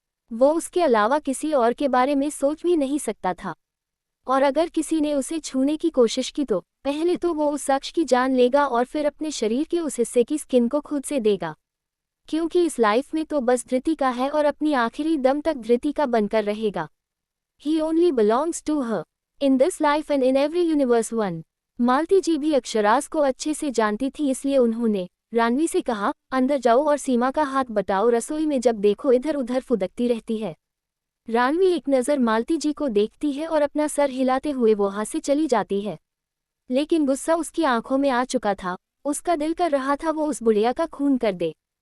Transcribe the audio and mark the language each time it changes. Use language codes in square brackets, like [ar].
[hi] वो उसके अलावा किसी और के बारे में सोच भी नहीं सकता था। और अगर किसी ने उसे छूने की कोशिश की तो पहले तो वो उस शख्स की जान लेगा और फिर अपने शरीर के उस हिस्से की स्किन को खुद से देगा, क्योंकि इस लाइफ में तो बस धृति का है और अपनी आखिरी दम तक धृति का बनकर रहेगा। [en] He only belongs to her. In this life and in every universe one. [hi] मालती जी भी अक्षराज को अच्छे से जानती थी, इसलिए उन्होंने रानवी से कहा, अंदर जाओ और सीमा का हाथ बटाओ, रसोई में जब देखो इधर उधर फुदकती रहती है। रानवी एक नज़र मालती जी को देखती है और अपना सर हिलाते हुए वहां से चली जाती है। लेकिन गुस्सा उसकी आंखों में आ चुका था। उसका दिल कर रहा था वो उस बुढ़िया का खून कर दे।